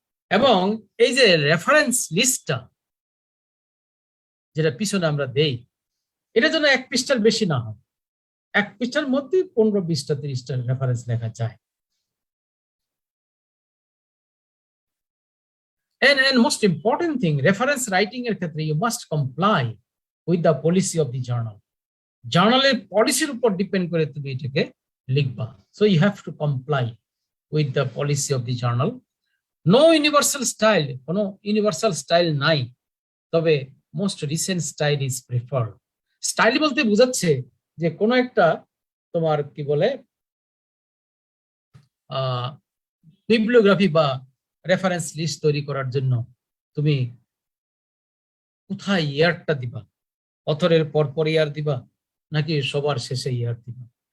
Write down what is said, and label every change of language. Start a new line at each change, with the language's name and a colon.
Bangla: এবং এই যে রেফারেন্স লিস্টটা যেটা পিছনে আমরা দেই, এটা যেন 1 পৃষ্ঠার বেশি না হয়, 1 পৃষ্ঠার মধ্যে 15 20টা 30টা রেফারেন্স লেখা যায়।
English: And most important thing, reference writing
Bangla: এর ক্ষেত্রে
English: you must comply with the policy of the journal.
Bangla: জার্নালের পলিসির উপর ডিপেন্ড করে তুমি এটাকে লিখবা।
English: So you have to comply with the policy of the journal. No universal style,
Bangla: কোনো ইউনিভার্সাল স্টাইল নাই, তবে
English: Most recent style is preferred.
Bangla: Style বলতে বোঝাচ্ছে যে কোনো একটা তোমার কি বলে বিবলিওগ্রাফি বা রেফারেন্স লিস্ট তৈরি করার জন্য তুমি কোথায় ইয়ারটা দিবা, অথরের পরপর ইয়ার দিবা নাকি সবার শেষে ইয়ার দিবা,